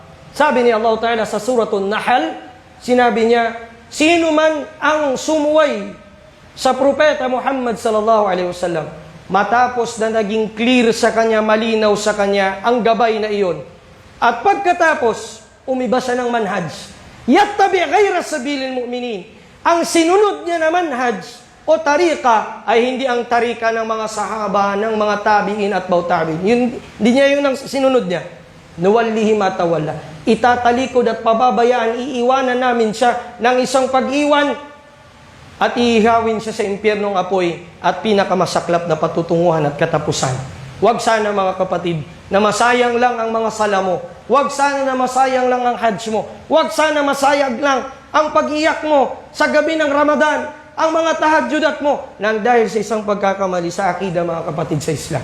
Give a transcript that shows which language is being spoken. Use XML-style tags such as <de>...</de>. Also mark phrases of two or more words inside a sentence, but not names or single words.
<tl>Sabi ni</tl> <ar>الله تعالى</ar> <tl>sa suratul Nahl, sinabi niya, sino man ang sumuway sa propeta Muhammad</tl> <ar>صلى الله عليه وسلم,</ar> <tl>matapos na naging clear sa kanya, malinaw sa kanya ang gabay na iyon, at pagkatapos umiba siya ng manhaj,</tl> <ar>يتبع غير سبيل المؤمنين,</ar> <tl>ang sinunod niya na manhaj o tarika ay hindi ang tarika ng mga sahaba, ng mga tabi'in at bautabi'in. Hindi niya yun ang sinunod niya.</tl> <ar>نوله ما تولى.</ar> <tl>Itatalikod at pababayaan, iiwanan namin siya ng isang pag-iwan at iihawin siya sa impyernong apoy at pinakamasaklap na patutunguhan at katapusan. Huwag sana mga kapatid na masayang lang ang mga sala mo. Huwag sana na masayang lang ang hajj mo. Huwag sana masayang lang ang pag-iyak mo sa gabi ng Ramadan, ang mga tahajjudat mo, nang dahil sa isang pagkakamali sa akida mga kapatid sa Islam.</tl>